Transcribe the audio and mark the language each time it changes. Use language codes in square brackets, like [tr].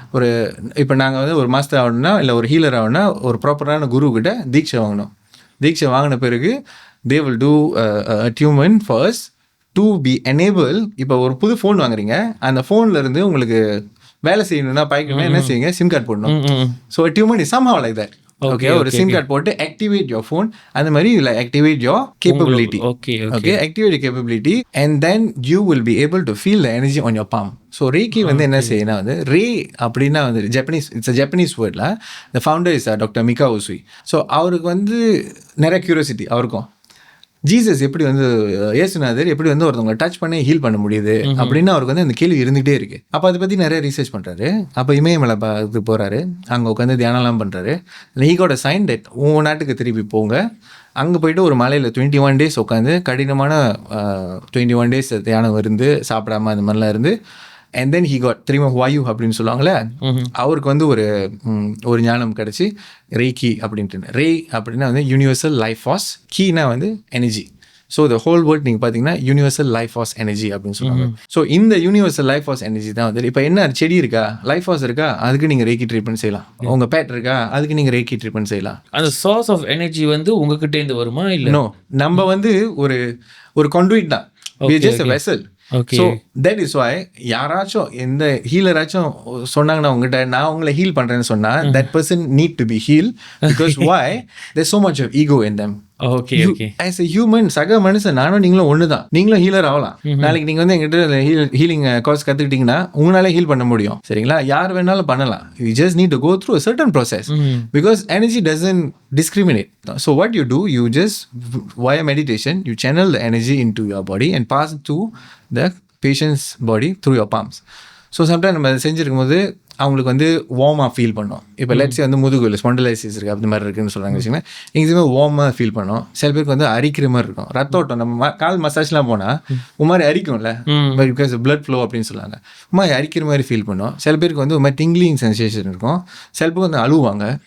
[ta] ஒரு இப்போ நாங்கள் வந்து ஒரு மாஸ்டர் ஆகணும்னா இல்லை ஒரு ஹீலர் ஆகணும்னா ஒரு ப்ராப்பரான குரு கிட்ட தீட்சை வாங்கணும். தீட்சை வாங்கின பிறகு [en] they will do attunement first to be enable. [ta] இப்போ ஒரு புது ஃபோன் வாங்குறீங்க, அந்த ஃபோன்ல இருந்து உங்களுக்கு வேலை செய்யணும்னா பாய்க்கணும்னா என்ன செய்யுங்க, சிம் கார்டு போடணும். [en] So attunement is somehow like that. Okay, [ta] ஒரு சிம் கார்டு போட்டு [en] activate your phone, அந்த மாதிரி activate your capability. Okay, activate your capability and then you will be able to feel the energy on your palm. [ta] So ரேக்கி வந்து என்ன செய்யணும் வந்து ரே அப்படின்னா வந்து ஜப்பனீஸ், [en] It's a Japanese வேர்டில். [ta] The founder is doctor Mika உசுய். So அவருக்கு வந்து நிறைய கியூரியாசிட்டி அவருக்கும். ஜீசஸ் எப்படி வந்து இயேசுநாதர் எப்படி வந்து ஒருத்தவங்களை டச் பண்ணி ஹீல் பண்ண முடியுது அப்படின்னு அவருக்கு வந்து அந்த கேள்வி இருந்துகிட்டே இருக்கு. அப்போ அதை பற்றி நிறைய ரிசர்ச் பண்ணுறாரு. அப்போ இமயமலை இது போகிறாரு, அங்கே உட்காந்து தியானம்லாம் பண்ணுறாரு. [en] he got a sign that [ta] உங்கள் நாட்டுக்கு திருப்பி போங்க, அங்கே போயிட்டு ஒரு மலையில் 21 days உட்காந்து கடினமான 21 days தியானம் இருந்து சாப்பிடாம அந்த மாதிரிலாம் இருந்து [en] and then he got [ta] திரும்ப வாயு அப்படின்னு சொல்லுவாங்களே, அவருக்கு வந்து ஒரு ஞானம் கிடச்சி ரேக்கி அப்படின்ட்டு. ரே அப்படின்னா வந்து யூனிவர்சல் லைஃப் ஃபார்ஸ், கீனா வந்து energy. So [en] the whole world [ta] நீங்கள் பார்த்தீங்கன்னா யூனிவர்சல் லைஃப் ஃபார்ஸ் எனர்ஜி அப்படின்னு சொல்லுவாங்க. ஸோ இந்த யூனிவர்சல் லைஃப் ஃபார்ஸ் எனர்ஜி தான் வந்து இப்போ என்ன செடி இருக்கா, லைஃப் ஃபார்ஸ் இருக்கா, அதுக்கு நீங்கள் ரேக்கி ட்ரீட்மெண்ட் செய்யலாம். உங்கள் பேட் இருக்கா, அதுக்கு நீங்கள் ரேக்கி ட்ரீட்மெண்ட் செய்யலாம். அந்த சோர்ஸ் ஆஃப் எனர்ஜி வந்து உங்ககிட்டேருந்து வருமா இல்லை? நோ, நம்ம வந்து ஒரு கான்டுயிட் தான். [en] We are just a vessel. Okay. So that is why [ta] யாராச்சும் எந்த ஹீலராச்சும் சொன்னாங்கன்னா உங்ககிட்ட நான் உங்களை ஹீல் பண்றேன்னு சொன்னா [en] that person need to be healed because why there's so much of ego in them. Okay. As a human, [ta] சக மனுஷன் நானும் நீங்களும் ஒன்று தான். நீங்களும் ஹீலர் ஆகலாம். நாளைக்கு நீங்கள் வந்து எங்கிட்ட ஹீலிங் கோர்ஸ் கற்றுக்கிட்டீங்கன்னா உங்களால ஹீல் பண்ண முடியும். சரிங்களா? யார் வேணாலும் பண்ணலாம். [en] You just need to go through a certain process because energy doesn't discriminate. So what you do, you just via meditation, you channel the energy into your body and pass it to the patient's body through your palms. [ta] So sometime நம்ம அதை செஞ்சுருக்கும் போது அவங்களுக்கு வந்து வார்மாக feel பண்ணோம். இப்போ let's say வந்து முதுகுல spondylosis இருக்குது அப்படி மாதிரி இருக்குன்னு சொல்கிறாங்க வச்சுக்கோங்க. எங்கேயுமே வார்மாக ஃபீல் பண்ணோம். சில பேருக்கு வந்து அரிக்கிற மாதிரி இருக்கும். ரத்த ஓட்டம் நம்ம கால் மசாஜ்லாம் போனால் ஒரு மாதிரி அரிக்கும்ல, [en] because blood flow [ta] அப்படின்னு சொல்லுவாங்க. ஒரு மாதிரி அரிக்கிற மாதிரி ஃபீல் பண்ணோம். சில பேருக்கு வந்து ஒரு மாதிரி டிங்லிங் சென்சேஷன் இருக்கும். சில பேருக்கு வந்து அழுவாங்க.